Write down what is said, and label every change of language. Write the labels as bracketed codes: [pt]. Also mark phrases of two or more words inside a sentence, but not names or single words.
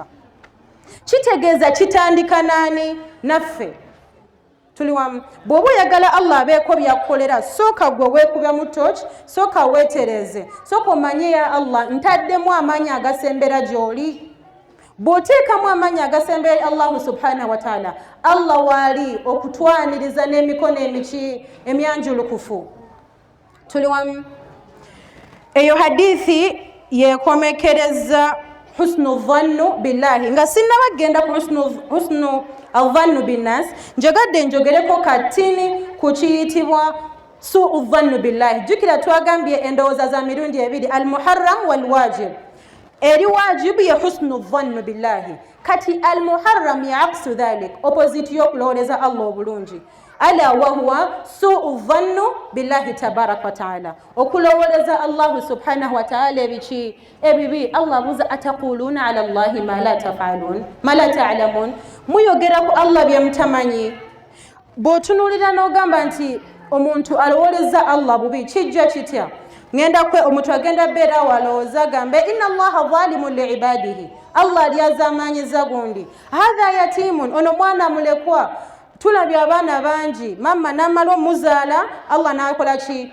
[lg] Kitegeeza kitandika nani? Naffe. Tuli wamu? Bw'oba oyagala Allah abeeko byakukolera, sooka gwe weekube mu torch, sooka weetereze, sooka omanye ya Allah ntaddemu amaanyi agasembera gy'oli. Bw'oteekamu amaanyi agasembera Allah subhanahu wa ta'ala, Allah waali okutwaniriza n'emikono emyanjulukufu. Tuli wamu? Eyo hadithi yeekomekereza [ar] حسن الظن بالله, [lg] nga sinnabagenda ku [ar] حسن الظن بالناس, [lg] njogadde njogereko katini ku kiyitibwa [ar] سوء الظن بالله. [lg] Jjukira twagambye endowooza za mirundi ebiri, [ar] المحرم والواجب. [lg] Eri wajibu ye [ar] حسن الظن بالله, [lg] kati [ar] المحرم [lg] ya [ar] عكس ذلك, [lg] opposite y'okulowoleza Allah obulungi. [ar] ألا وهو سوء الظن بالله تبارك وتعالى, [lg] okulowoleza Allah [ar] سبحانه وتعالى [lg] ebiki ebibi. [ar] الله بوزا أتقولون على الله ما لا تفعلون ما لا تعلمون, [lg] muyogera ku Allah bye mutamanyi. Bw'otunuulira n'ogamba nti omuntu alowoleza Allah bubi, kijja kitya? Ngenda kwe omuntu agenda beera walowooza gambe [ar] إن الله ظالم لعباده, [lg] Allah alyazamanyiza gundi. [ar] هذا يتيم, [lg] ono mwana mulekwa. Tulabye abaana bangi, mama namala omuzaala, Allah nakola ki?